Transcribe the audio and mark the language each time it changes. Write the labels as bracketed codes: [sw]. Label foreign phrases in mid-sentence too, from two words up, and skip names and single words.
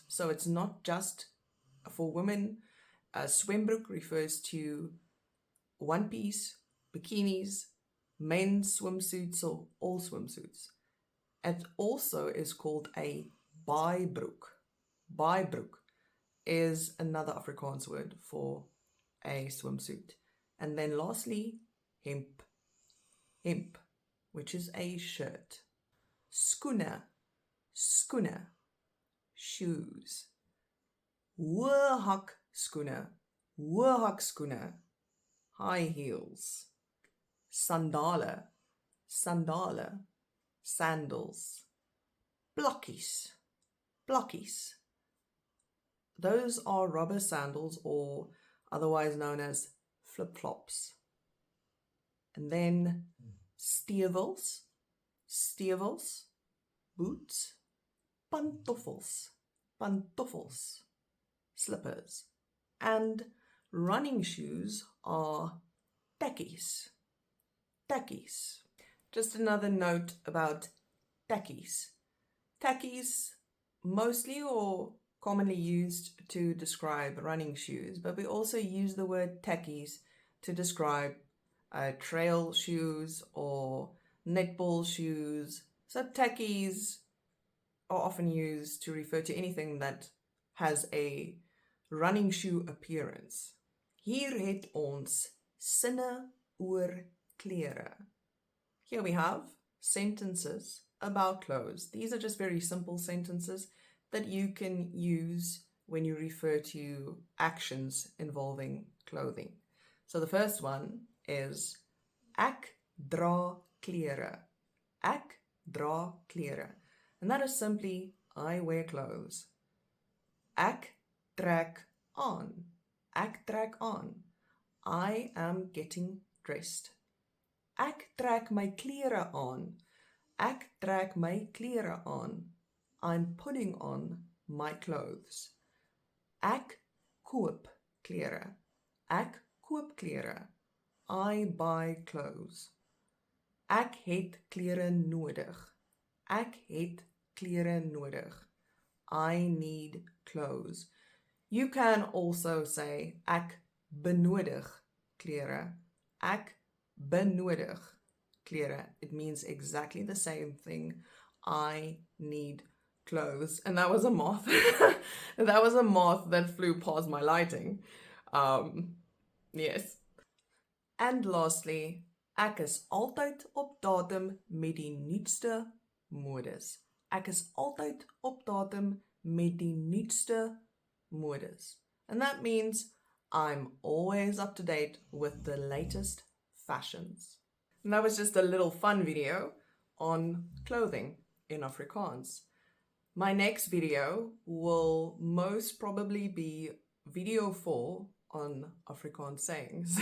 [en] So it's not just for women. Swembroek refers to one piece, bikinis, men's swimsuits, or all swimsuits. It also is called a bijbroek. Bijbroek is another Afrikaans word for a swimsuit. And then lastly, hemp. Hemp, which is a shirt. [af] Skoene. Skoene. Shoes. Hoë hak skoene. Hoë hak skoene. [en] High heels. Sandale. [af] Sandale. sandals, blokkies, blokkies. [en] Those are rubber sandals, or otherwise known as flip-flops. [af] And then stewels, stewels, boots, pantoffels, pantoffels, [en] slippers. And running shoes are [af] tekkies, tekkies. [en] Just another note about tekkies. Tekkies mostly or commonly used to describe running shoes, but we also use the word tekkies to describe trail shoes or netball shoes. So tekkies are often used to refer to anything that has a running shoe appearance. [af] Hier het ons sinne oor klere. [en] Here we have sentences about clothes. These are just very simple sentences that you can use when you refer to actions involving clothing. So the first one is [af] ek dra klere. Ek dra klere. [en] And that is simply I wear clothes. [af] Ek trek aan. Ek trek aan. [en] I am getting dressed. [af] Ek trek my klere aan. Ek trek my klere aan. [en] I'm putting on my clothes. [af] Ek koop klere. Ek koop klere. [en] I buy clothes. [af] Ek het klere nodig. Ek het klere nodig. [en] I need clothes. You can also say [af] ek benodig klere. Ek benodig klere. [en] It means exactly the same thing. I need clothes. And that was a moth. That was a moth that flew past my lighting. Yes. And lastly, [af] ek is altyd op datum met die nuutste modes. Ek is altyd op datum met die nuutste modes. [en] And that means I'm always up to date with the latest fashions. And that was just a little fun video on clothing in Afrikaans. My next video will most probably be video 4 on Afrikaans sayings.